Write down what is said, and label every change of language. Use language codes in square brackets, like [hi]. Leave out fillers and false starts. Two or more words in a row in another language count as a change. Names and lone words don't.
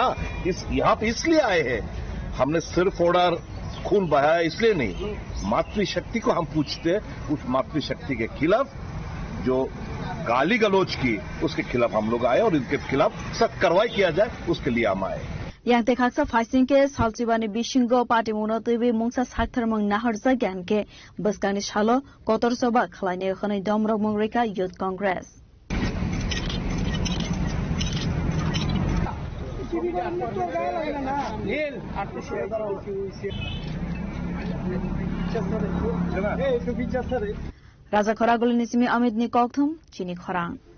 [hi] हाँ, यहाँ पे इसलिए आए हैं, हमने सिर्फ ऑर्डर खून बहाया इसलिए नहीं, मातृशक्ति को हम पूछते हैं। उस मातृशक्ति के खिलाफ जो गाली गलौज की, उसके खिलाफ हम लोग आए और इनके खिलाफ सख्त कार्रवाई किया जाए, उसके लिए हम आए। [trp] yang te khaksa fighting ke salchibani bishingo party mono tebe mungsa sakthar mang naharza gan ke baskani shalo kotor soba khlaine khani domrok mongreka youth congress raja khoragul nisimi amit ni kokthum chini khorang